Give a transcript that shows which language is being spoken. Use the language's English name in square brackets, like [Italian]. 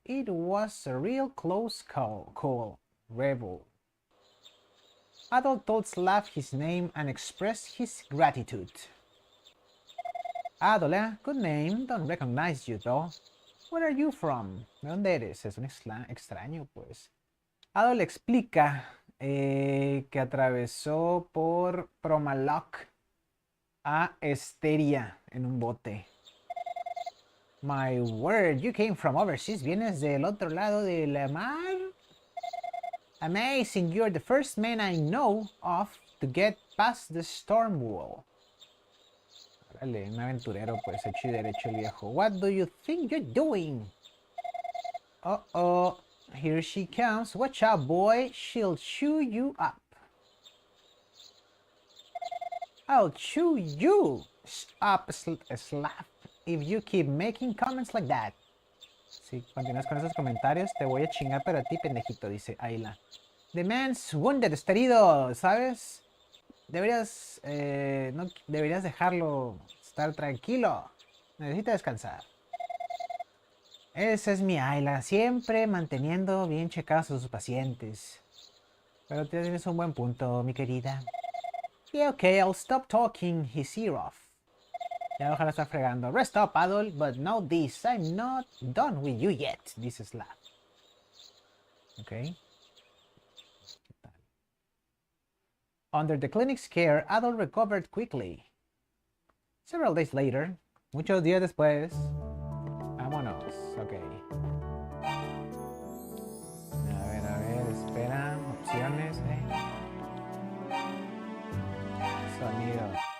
[English] It was a real close call. Rebel. Adol told Slav his name and expressed his gratitude. Adol, good name. Don't recognize you though. Where are you from? [Spanish] ¿De dónde eres? Es un extraño, pues. Adol explica que atravesó por Promaloc a Esteria en un bote. [English] My word, you came from overseas. [Spanish] ¿Vienes del otro lado de la mar? [English] Amazing, you're the first man I know of to get past the storm wall. [Spanish] Órale, un aventurero, pues, hecho y derecho el viejo. [English] What do you think you're doing? Uh-oh. Here she comes. Watch out, boy. She'll chew you up. I'll chew you up, Slav, if you keep making comments like that. [Spanish] Si continúas con esos comentarios, te voy a chingar, pero a ti, pendejito, dice Ayla. [English] The man's wounded, [Spanish] está herido, ¿sabes? Deberías, no, deberías dejarlo estar tranquilo. Necesita descansar. Esa es mi Ayla, siempre manteniendo bien checados a sus pacientes. Pero tienes un buen punto, mi querida. [English] Yeah, okay, I'll stop talking his ear off. [Spanish] Ya ojalá está fregando. [English] Rest up, adult, but know this, I'm not done with you yet, dice Slav. Okay. Under the clinic's care, Adol recovered quickly. Several days later, [Spanish] muchos días después. Vámonos, ok. A ver, espera. Opciones, Sonido.